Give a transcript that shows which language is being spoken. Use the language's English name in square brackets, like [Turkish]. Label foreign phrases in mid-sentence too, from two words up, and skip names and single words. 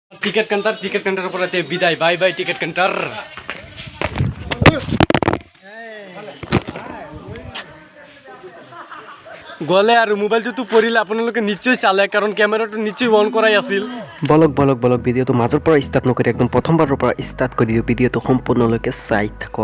[Hindi] टिकट काउंटर पर विदाय बाय बाय टिकट काउंटर [Assamese] গলে আর মোবাইলটো তো পৰিলে আপোনালোকে নিশ্চয় চালে কাৰণ ক্যামেৰাটো নিশ্চয় অন কৰাই আছিল বলক ভিডিঅ'টো মাজৰ পৰা ষ্টাৰ্ট নকৰি একদম প্ৰথমবাৰৰ পৰা ষ্টাৰ্ট কৰি দিও ভিডিঅ'টো সম্পূৰ্ণলৈকে চাই থাকক